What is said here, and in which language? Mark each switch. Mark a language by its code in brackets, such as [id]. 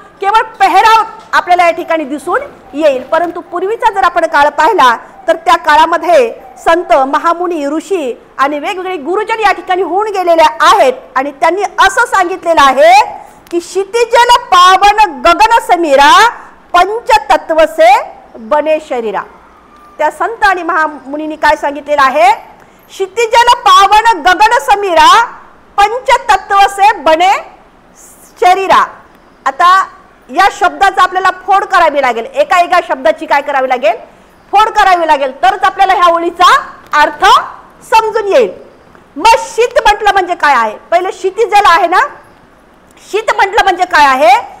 [mr] केवळ पेहराव आपल्याला या ठिकाणी दिसून येईल. परंतु पूर्वीचा जर आपण काळ पाहिला तर त्या काळामध्ये संत, महामुनी, ऋषी आणि वेगवेगळे गुरुजन या ठिकाणी होऊन गेलेले आहेत आणि त्यांनी असं सांगितलेलं आहे की [hi] क्षितिजल पावन गगन समीरा पंचतत्व से बने शरीरा. [mr] त्या संत आणि महामुनींनी काय सांगितलेलं आहे? [hi] क्षितिजल पावन गगन समीरा पंचतत्व से बने शरीरा. [mr] आता या शब्दाचा आपल्याला फोड करावी लागेल, एका एका शब्दाची काय करावी लागेल? फोड करावी लागेल, तरच आपल्याला ह्या ओळीचा अर्थ समजून येईल. मग शीत म्हटलं म्हणजे काय आहे? पहिले क्षितिजल आहे ना, शीत म्हटलं म्हणजे काय आहे?